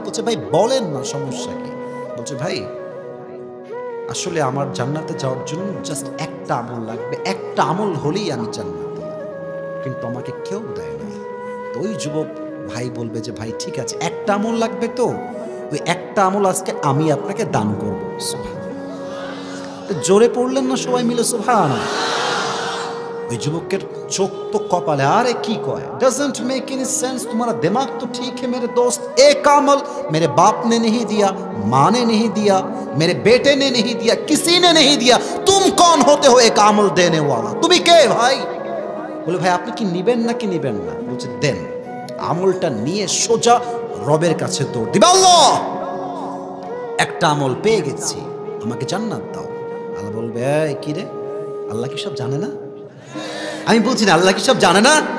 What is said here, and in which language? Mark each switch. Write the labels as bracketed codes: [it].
[bn] বলছে ভাই বলেন না, সমস্যা কি? বলছে ভাই আসলে আমার জান্নাতে যাওয়ার জন্য জাস্ট একটা আমল লাগবে, একটা আমল হলেই আমি জান্নাতে, কিন্তু আমাকে কেউ দেয় নাই। তো ওই যুবক ভাই বলবে যে ভাই ঠিক আছে, একটা আমল লাগবে, তো ওই একটা আমল আজকে আমি আপনাকে দান করবো। জোরে পড়লেন না সবাই মিলে সুবহানাল্লাহ? ওই যুবকের চোখ তো কপালে, আরে কি কয়, [en] doesn't make any sense, [hi] तुम्हारा दिमाग तो ठीक है मेरे दोस्त। एक अमल मेरे बाप ने नहीं दिया, माँ ने नहीं दिया, मेरे बेटे ने नहीं दिया, किसी ने नहीं दिया, तुम कौन होते हो एक अमल देने वाला? [bn] তুমি কে ভাই? বলে ভাই আপনি কি নিবেন নাকি নিবেন না? বলছে দেন। আমলটা নিয়ে সোজা রবের কাছে দৌড় দিবে, আল্লাহ একটা আমল পেয়ে গেছি, আমাকে জান্নাত দাও। আল্লাহ বলবে এই কি রে, আল্লাহ কি সব জানে না? আমি বলছি না আল্লাহ কি সব জানে না?